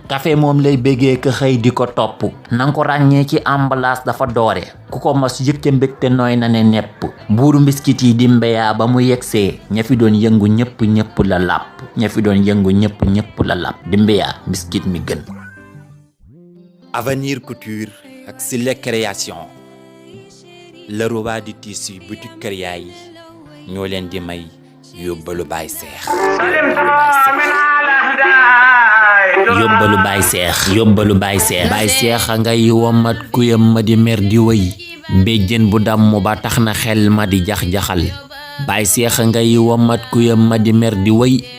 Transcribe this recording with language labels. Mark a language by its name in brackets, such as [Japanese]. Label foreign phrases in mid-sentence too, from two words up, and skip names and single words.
[Wolof] Café moom lay bégee ka xëy di ko topp. Nanga ko ràññee ci emballage, dafa doore. Ku ko mos yëg ca mbégte, nooy na ne nepp. Buuru biscuit yi di Mbeya, ba mu yegsee, ña fi doon yëngu ñépp, ñépp la làpp. Ña fi doon yëngu ñépp, ñépp la làpp. Di Mbeya, biscuit mi gën. Avenir Couture ak Sile Création, [French] le roi du tissu, [Wolof] boutique Kër Yaay, ñoo leen di may yóbbalu Baye Seex. Yóbbalu Baye Seex, yóbbalu Baye Seex. Baye Seex a ngay womat kuyam ma di mer di wëy. Béjjén bu damm ba tax na xel ma di jax-jaxal. Baye Seex a ngay womat kuyam ma di mer di wëy.